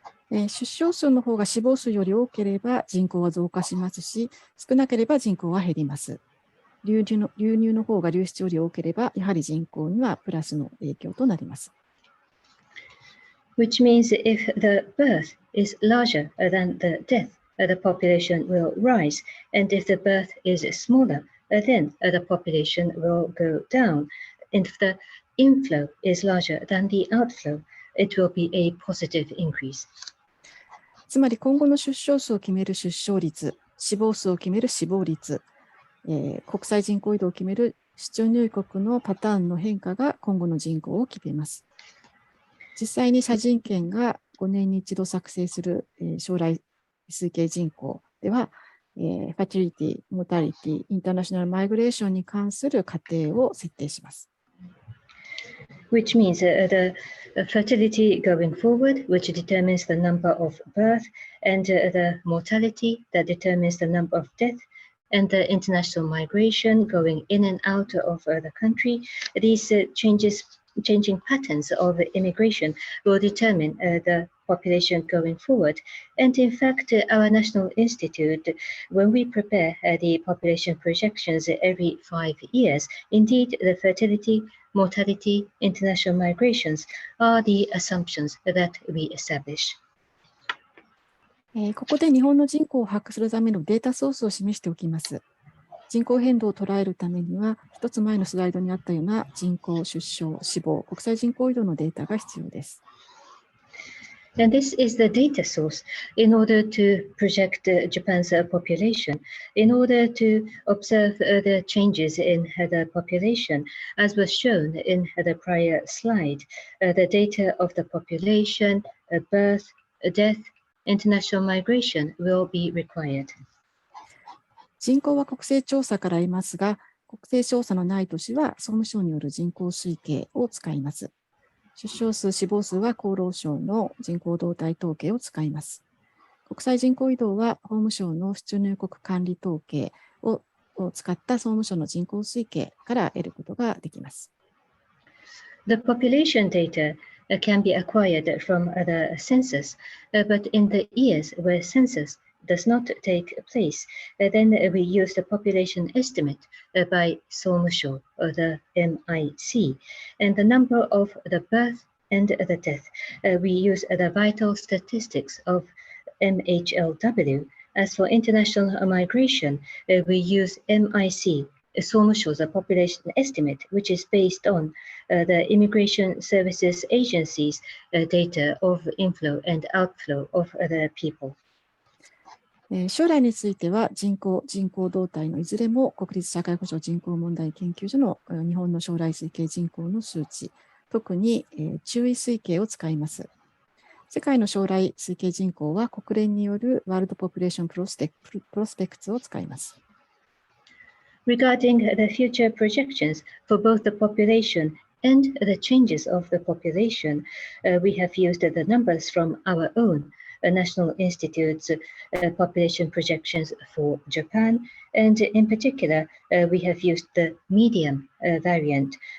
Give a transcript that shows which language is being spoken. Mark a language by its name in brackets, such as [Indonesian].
[Japanese] 出生数の方が死亡数より多ければ人口は増加しますし、少なければ人口は減ります。流入の方が流出より多ければ、やはり人口にはプラスの影響となります。 [English] Which means if the birth is larger than the death, the population will rise, and if the birth is smaller, then the population will go down. If the inflow is larger than the outflow, it will be a positive increase. [Japanese] つまり今後の出生数を決める出生率、死亡数を決める死亡率、国際人口移動を決める出入国のパターンの変化が今後の人口を決めます。実際に社人権が5年に一度作成する将来推計人口では、ファティリティ、モータリティ、インターナショナルマイグレーションに関する過程を設定します。 [English] Which means the fertility going forward, which determines the number of birth, and the mortality that determines the number of death, and the international migration going in and out of the country. These changing patterns of immigration will determine the population going forward. And in fact, our National Institute, when we prepare the population projections every 5 years, indeed the fertility, mortality, international migrations are the assumptions that we establish. [Japanese] ここで日本の人口を把握するためのデータソースを示しておきます。人口変動を捉えるためには、一つ前のスライドにあったような人口、出生、死亡、国際人口移動のデータが必要です。 [English] And this is the data source in order to project Japan's population, in order to observe the changes in the population, as was shown in the prior slide. The data of the population, birth, death, international migration will be required. [Japanese] 人口は国勢調査から得ますが、国勢調査のない年は総務省による人口推計を使います。出生数、死亡数は厚労省の人口動態統計を使います。国際人口移動は法務省の出入国管理統計を使った総務省の人口推計から得ることができます。 [English] The population data can be acquired from the census, but in the years where census does not take place, then we use the population estimate by 総務省, the MIC, and the number of the birth and the death. We use the vital statistics of MHLW. As for international migration, we use MIC, 総務省 the population estimate, which is based on the Immigration Services Agency's data of inflow and outflow of the people. [Japanese] 将来については人口動態のいずれも国立社会保障人口問題研究所の日本の将来推計人口の数値、特に中位推計を使います。世界の将来推計人口は国連によるワールドポピュレーションプロスペクツを使います。 [English] Regarding the future projections for both the population and the changes of the population, we have used the numbers from our own National Institute's population projections for Japan, and in particular, we have used the medium variant.